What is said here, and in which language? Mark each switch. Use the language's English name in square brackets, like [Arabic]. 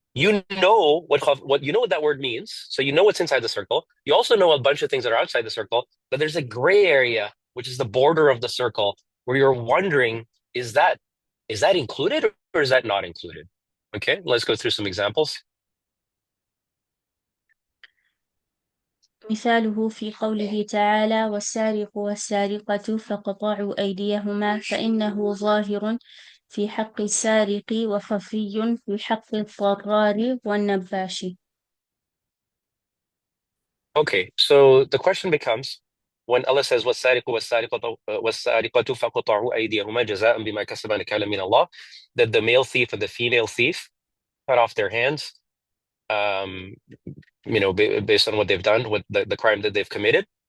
[English] You know what you know what that word means. So you know what's inside the circle. You also know a bunch of things that are outside the circle, but there's a gray area, which is the border of the circle, where you're wondering, is that is that included or is that not included? Okay, let's go through some examples. [Arabic] مثاله في قوله تعالى: والسارق والسارقة فاقطعوا أيديهما، فإنه ظاهر في حق السارق وخفي في حق الطرار والنباش. [English] Okay, so the question becomes when Allah says [Arabic] وَالسَّارِقُ وَالسَّارِقَةُ فَقَطَعُوا أَيْدِيَهُمَا جَزَاءً بِمَا كَسَبَا نَكَالًا مِنَ اللَّهِ, [English] that the male thief and the female thief cut off their hands, um, based on what they've done, what the crime that they've committed.